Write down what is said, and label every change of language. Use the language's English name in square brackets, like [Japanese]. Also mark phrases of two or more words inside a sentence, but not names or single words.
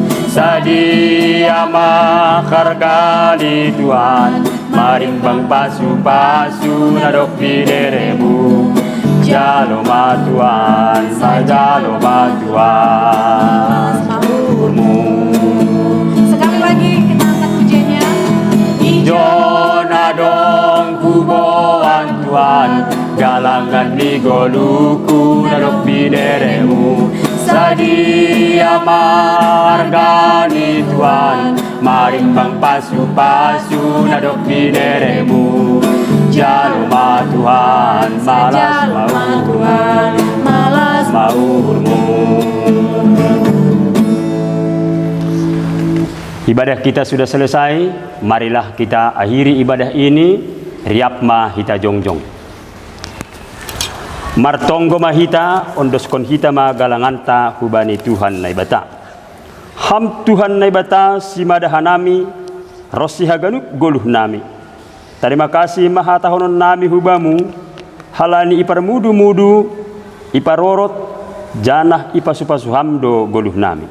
[Batak Simalungun] Sadia makargali Tuhan, marimbang pasu-pasu nadok bineremu. Jaloma Tuhan, sajaloma Tuhan, mahurmu. [Indonesian] Sekali lagi kita angkat pujiannya. [Batak Simalungun] Ijon adong huboan Tuhan, galangan ni goluku nadok bineremu. Sadia margani Tuhan, marimbang pasu-pasu nadok bineremu. Jaloma Tuhan, malas mau Tuhan, malas maurmu. [Indonesian] Ibadah kita sudah selesai, marilah kita akhiri ibadah ini. [Batak Simalungun] Riapma hita jongjong. Martonggo mahita ondoskon hita magalanganta hubani Tuhan naibata. Ham Tuhan naibata simadahanami rosi haganuk goluh nami. [Indonesian] Terima kasih [Batak Simalungun] maha tahonon nami hubamu halani ipar mudu-mudu iparorot janah ipasupasu hamdo goluh nami.